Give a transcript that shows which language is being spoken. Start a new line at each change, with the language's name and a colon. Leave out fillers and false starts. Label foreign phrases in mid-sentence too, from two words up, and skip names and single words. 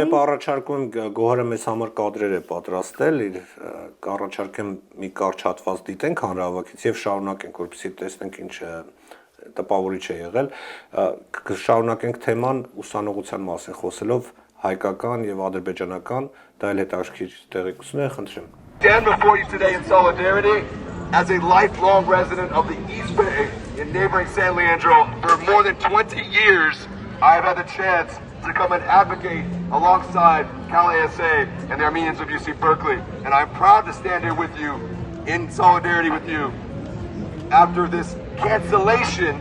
Armenian: Դեպի առաջարկում Գոհարը մեզ համար կադրեր է պատրաստել, կառաջարկեմ մի կարճ հատված դիտենք հանրահավաքից եւ շարունակենք, որպեսզի տեսնենք ինչ տպավորիչ է եղել, կշարունակենք թեման ուսանողության մասին խոսելով հայկական եւ ադրբեջանական, դա էլ հետաքրքիր տեղեկություն է, խնդրեմ։
English: Stand before you today in solidarity as a lifelong resident of the East Bay in neighboring San Leandro for more than 20 years. I have had the chance to come and advocate alongside Cal ASA and the Armenians of UC Berkeley. And I'm proud to stand here with you, in solidarity with you, after this cancellation.